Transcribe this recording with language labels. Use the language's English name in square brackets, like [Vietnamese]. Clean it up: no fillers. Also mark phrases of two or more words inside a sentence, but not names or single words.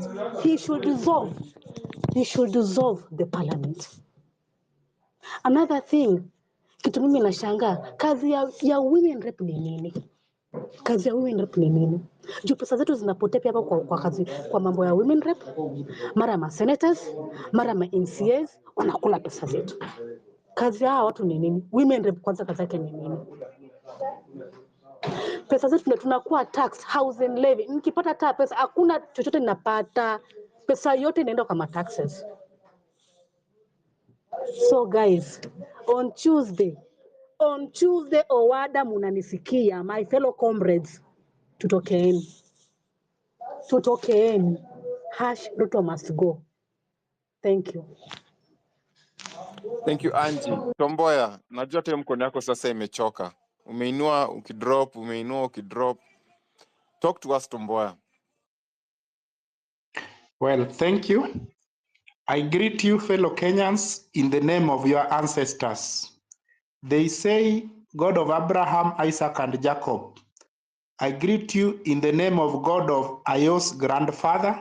[English] He should dissolve the parliament. Another thing, [Swahili] kitu mimi nashangaa, kazi ya [English] women rep [Swahili] ni nini? Kazi ya [English] women rep [Swahili] ni nini? Juu pesa zetu zinapotea hapa kwa kazi, kwa mambo ya [English] women rep, [Swahili] mara ma senators, mara ma MCAs wanakula pesa zetu. Kazi ya watu ni nini? [English] Women rep [Swahili] kwanza kazi yake ni nini? Pesa zetu tunakuwa tax, [English] housing levy. [Swahili] Nikipata ta pesa, hakuna chochote ninapata. Pesa yote inaenda kama taxes. [English] So guys, on Tuesday, Owada munanisikia, my fellow comrades, tutokeeni. Ruto must go. Thank you. Thank you Angie. [Swahili] Tomboya, najua tu mkono yako sasa imechoka. Umeinua ukidrop, umeinua ukidrop. [English] Talk to us Tomboya. Well, thank you. I greet you, fellow Kenyans, in the name of your ancestors. They say, God of Abraham, Isaac, and Jacob. I greet you in the name of God of Ayos' grandfather.